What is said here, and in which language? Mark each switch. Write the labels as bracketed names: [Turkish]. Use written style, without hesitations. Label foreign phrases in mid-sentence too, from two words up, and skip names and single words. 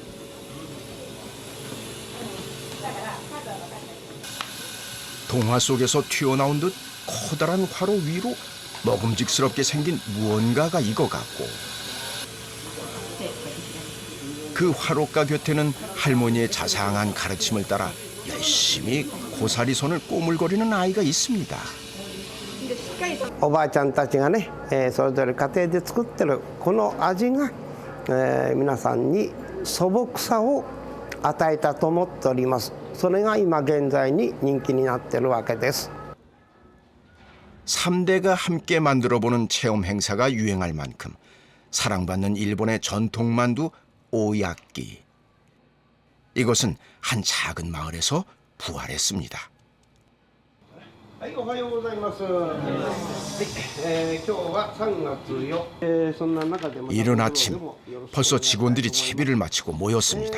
[Korean] 동화 속에서 튀어나온 듯 커다란 화로 위로 먹음직스럽게 생긴 무언가가 익어갔고 그 화로가 곁에는 할머니의 자상한 가르침을 따라 열심히 고사리 손을 꼬물거리는 아이가 있습니다. [Japanese] おばあちゃんたちがね、それぞれ家庭で作ってるこの味が、皆さんに素朴さを与えたと思っております。それが今現在に人気になっているわけです。 [Korean] 3대가 함께 만들어보는 체험 행사가 유행할 만큼 사랑받는 일본의 전통 만두 오야끼. 이것은 한 작은 마을에서 부활했습니다. 이른 아침 벌써 직원들이 채비를 마치고 모였습니다.